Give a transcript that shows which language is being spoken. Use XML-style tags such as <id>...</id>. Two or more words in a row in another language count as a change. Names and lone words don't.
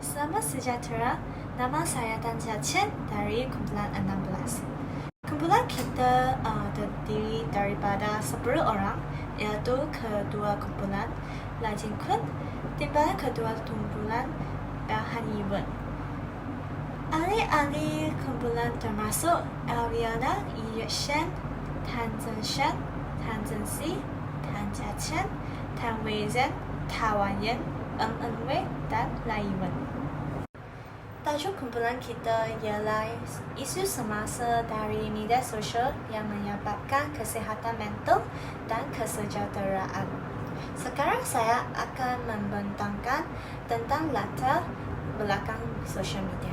<ms>Salam sejahtera, nama saya Tan Jia Chen dari kumpulan 16. Kumpulan kita terdiri daripada 10 orang, iaitu kedua kumpulan Lai Jin Kun, timbalan kedua kumpulan Han Yiwen. Ahli-ahli kumpulan termasuk Elviana, Yi Yueshan, Tan Zhenshan, Tan Zhenxi, Tan Jia Chen, Tan Weizhen, Ta Wanyan, Eng Wei, dan Lai Yiwen. Tajuk kumpulan kita ialah isu semasa dari media sosial yang menyebabkan kesihatan mental dan kesejahteraan. Sekarang saya akan membentangkan tentang latar belakang sosial media.</ms>